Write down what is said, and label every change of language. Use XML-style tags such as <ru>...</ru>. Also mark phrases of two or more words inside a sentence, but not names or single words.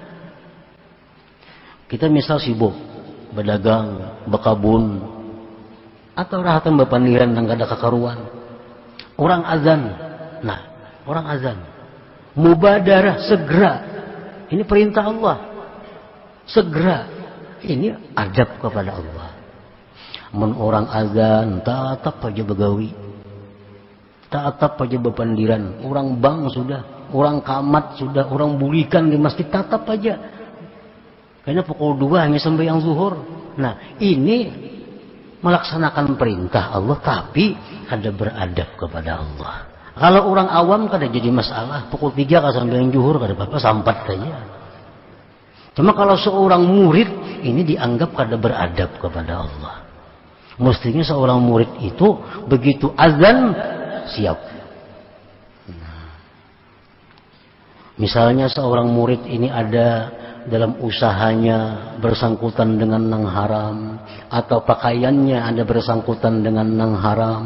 <bjn>Kita misal sibuk berdagang, berkabun, atau rahatan berpandiran yang gak ada kekaruan. Orang azan. Nah, orang azan.</bjn> <id>Mubadarah, segera. Ini perintah Allah. Segera. Ini adab kepada Allah.</id> <bjn>Men orang azan, tatap aja begawi. Tatap aja berpandiran. Orang bank sudah. Orang kamat sudah. Orang bulikan di masjid, tatap aja. Kayaknya pukul 2 hanya sembahyang zuhur. Nah, ini melaksanakan perintah Allah tapi kada beradab kepada Allah. Kalau orang awam kada jadi masalah. Pukul 3 kada sembahyang zuhur kada apa-apa, sampat saja. Cuma kalau seorang murid ini dianggap kada beradab kepada Allah.</bjn> <id>Mestinya seorang murid itu begitu azan siap. Misalnya seorang murid ini ada dalam usahanya bersangkutan dengan yang haram, atau pakaiannya ada bersangkutan dengan yang haram.</id>